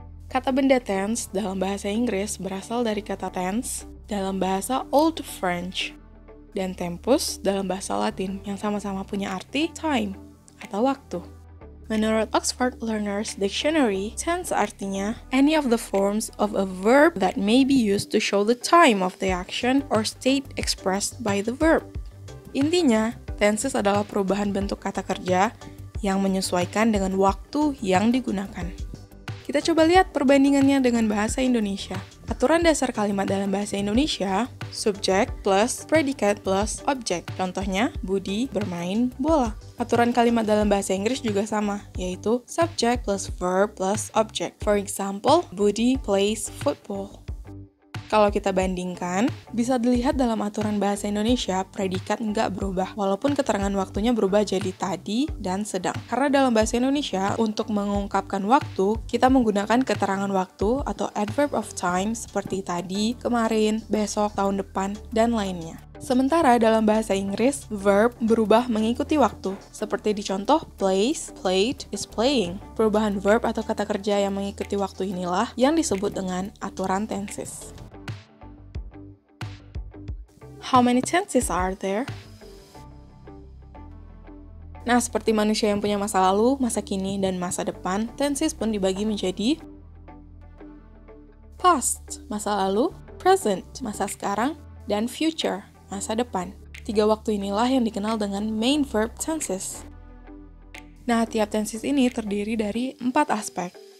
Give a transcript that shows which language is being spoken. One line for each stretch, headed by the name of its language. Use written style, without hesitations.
Indonesian: Kata benda tense dalam bahasa Inggris berasal dari kata tense dalam bahasa Old French dan tempus dalam bahasa Latin yang sama-sama punya arti time atau waktu. Menurut Oxford Learners Dictionary, tense artinya
English: any of the forms of a verb that may be used to show the time of the action or state expressed by the verb.
Indonesian: Intinya, tenses adalah perubahan bentuk kata kerja yang menyesuaikan dengan waktu yang digunakan. Kita coba lihat perbandingannya dengan bahasa Indonesia. Aturan dasar kalimat dalam bahasa Indonesia, subjek plus predikat plus objek. Contohnya, Budi bermain bola. Aturan kalimat dalam bahasa Inggris juga sama, yaitu subject plus verb plus object.
English: For example, Budi plays football.
Indonesian: Kalau kita bandingkan, bisa dilihat dalam aturan bahasa Indonesia, predikat nggak berubah, walaupun keterangan waktunya berubah jadi tadi dan sedang. Karena dalam bahasa Indonesia, untuk mengungkapkan waktu, kita menggunakan keterangan waktu atau adverb of time seperti tadi, kemarin, besok, tahun depan, dan lainnya. Sementara dalam bahasa Inggris, verb berubah mengikuti waktu. Seperti di contoh, plays, played, is playing. Perubahan verb atau kata kerja yang mengikuti waktu inilah yang disebut dengan aturan tenses.
English: How many tenses are there?
Indonesian: Nah, seperti manusia yang punya masa lalu, masa kini, dan masa depan, tenses pun dibagi menjadi past, masa lalu, present, masa sekarang, dan future, masa depan. 3 waktu inilah yang dikenal dengan main verb tenses. Nah, tiap tenses ini terdiri dari 4 aspek.